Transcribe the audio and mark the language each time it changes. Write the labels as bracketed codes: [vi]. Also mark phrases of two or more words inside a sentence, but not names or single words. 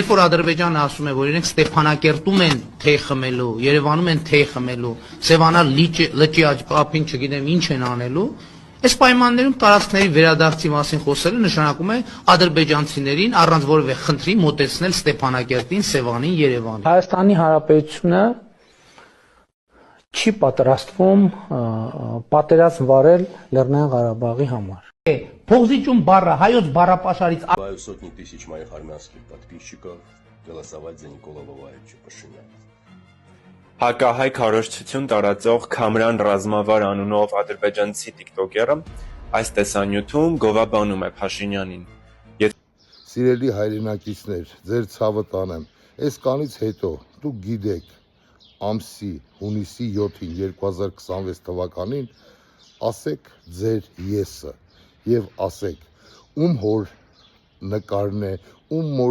[hy] որ Ադրբեջանը ասում է, որ իրենք Ստեփանակերտում են թեյ խմելու, Երևանում են թեյ խմելու, Սևանա լճի ափին չգիտեմ ինչ են անելու, այս պայմաններում տարածքների վերադարձի մասին խոսելը նշանակում է ադրբեջանցիներին առանց որևէ խնդրի մոտեցնել Ստեփանակերտին, Սևանին, Երևանին։ Հայաստանի Հանրապետությունը չի պատրաստվում պատերազմ վարել Լեռնային Ղարաբաղի համար։ Փոխզիջում բառը հայոց բառապաշարից [ru] сотни тысяч моих армянских подписчиков голосовать за Никола Валерьевича Пашиняна. [hy] Հակահայ քարոզչություն տարածող Քամրան Ռազմավար անունով ադրբեջանցի տիկտոկերը այս տեսանյութում գովաբանում է Փաշինյանին։ Սիրելի հայրենակիցներ, ձեր ցավը տանեմ։ Այս կանից հետո դուք գիտեք ամսի հունիսի 7-ին 2026 թվականին ասեք ձեր եսը եւ ասեք ում հոր նկարն է, ում մոր